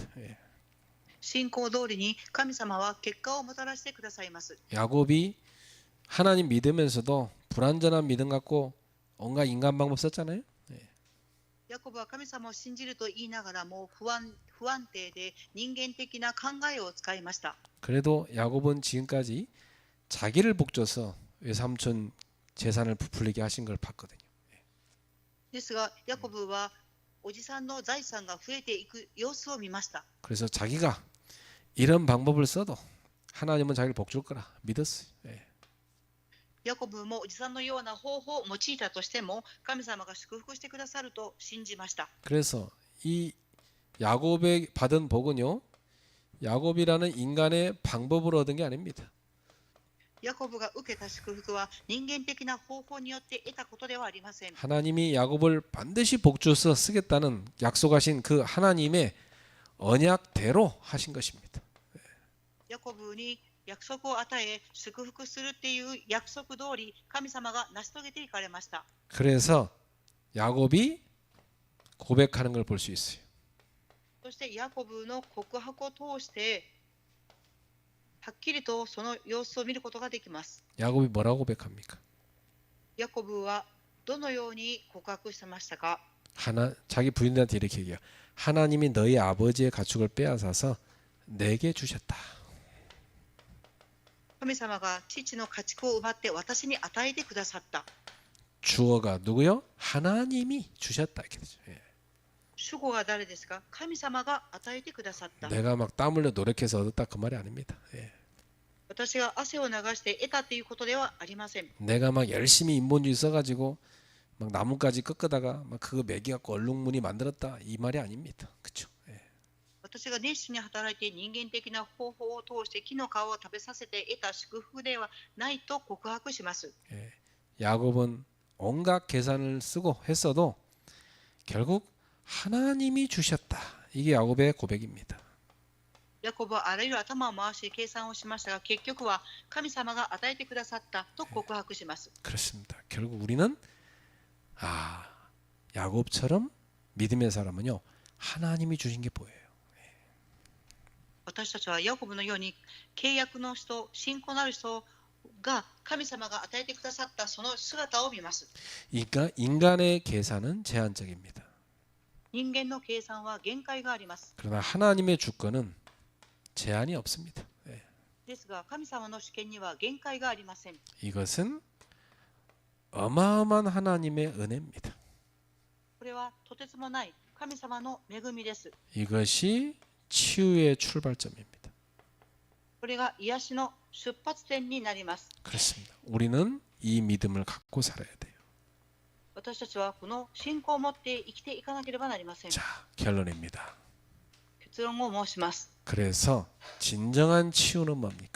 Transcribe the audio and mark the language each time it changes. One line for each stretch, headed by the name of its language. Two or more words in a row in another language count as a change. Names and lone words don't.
Korean: 예.
Japanese: 信仰通りに神様は結果をもたらしてくださいます。
Korean: 야곱이 하나님 믿으면서도 불완전한 믿음 갖고 온갖 인간 방법 썼잖아요.
Japanese: ヤコブは神様を信じると言いながらも不安定で人間的な考えを使いました。
Korean: 그래도 야곱은 지금까지 자기를 복줘서 외삼촌 재산을 부풀리게 하신 걸 봤거든요.
Japanese: ですがヤコブはおじさんの財産が増えていく様子を見ました。
Korean: 그래서 자기가 이런 방법을 써도 하나님은 자기를 복줄 거라 믿었어요. 예.
Japanese: ヤコブもおじさんのような方法を用いたとしても神様が祝福してくださると信じました。
Korean: 그래서 이 야곱의 받은 복은요. 야곱이라는 인간의 방법으로 얻은 게 아닙니다.
Japanese: ヤコブが受けた祝福は人間的な方法によって得たことではありません。
Korean: 하나님이 야곱을 반드시 복주어서 쓰겠다는 약속하신 그 하나님의 언약대로 하신 것입니다.
Japanese: ヤコブに約束を与え祝福するっていう約束通り神様が成し遂げていかれました。
Korean: 그래서 야곱이 고백하는 걸 볼 수 있어요.
Japanese: そしてヤコブの告白を通してはっきりとその様子を見ることができます。
Korean: 야곱이 뭐라고 고백합니까?
Japanese: ヤコブはどのように告白してましたか？
Korean: 자기 부인들한테 이렇게 얘기해요. 하나님이 너희 아버지의 가축을 빼앗아서 내게 주셨다.
Japanese: 神様が父の家畜を奪って私に与えてくださった。
Korean: 주어가 누구요? 하나님이 주셨다 이렇게 되죠. 예.
Japanese: 主語が誰ですか？神様が与えてくださった。
Korean: 내가 막 땀 흘려 노력해서 얻었다 그 말이 아닙니다. 예.
Japanese: 私が汗を流して得たということではありません。
Korean: 내가 막 열심히 인본주의 써가지고 막 나뭇가지 꺾다가 막 그거 매기갖고 얼룩무늬 만들었다 이 말이 아닙니다. 그렇죠? 예.
Japanese: 私が熱心に働いて人間的な方法を通して木の皮を食べさせて得た祝福ではないと告白します。
Korean: 예. 야곱은 온갖 계산을 쓰고 했어도 결국 하나님이 주셨다. 이게 야곱의 고백입니다.
Japanese: ヤコブはあらゆる頭を回し計算をしましたが結局は神様が与えてくださったと告白します。
Korean: 그렇습니다. 결국 우리는 야곱처럼 믿음의 사람은요 하나님이 주신 게 보여요.
Japanese: 私たちはヤコブのように契約の人、信仰のある人が神様が与えてくださったその姿を見ます。
Korean: 그러니까 인간의 계산은 제한적입니다.
Japanese: 人間の計算は限界があります。
Korean: 그러나 하나님의 주권은 제한이 없습니다. 예.
Japanese: ですが神様の主権には限界がありません。
Korean: 이것은 어마어마한 하나님의 은혜입니다.
Japanese: これはとてつもない神様の恵みです。
Korean: 이것이 치유의 출발점입니다.
Japanese: これが癒しの出発点になります。
Korean: 그렇습니다. 우리는 이 믿음을 갖고 살아야 돼요.
Japanese: 私たちはこの信仰を持って生きていかなければなりません。
Korean: 자, 결론입니다.
Japanese: 結論を申します。
Korean: 그래서 진정한 치유는 뭡니까?